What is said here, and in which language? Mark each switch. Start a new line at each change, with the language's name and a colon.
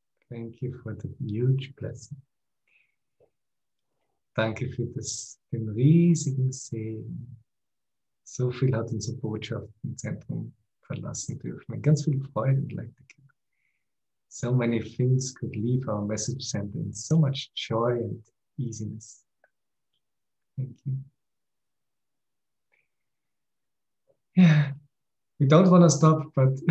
English: Thank you for the huge blessing.
German: Danke für den riesigen Segen. So viel hat unser Botschaftenzentrum verlassen dürfen. Und ganz viel Freude und Leichtigkeit.
English: So many things could leave our message center in so much joy and easiness. Thank you. Yeah, we don't want to stop, but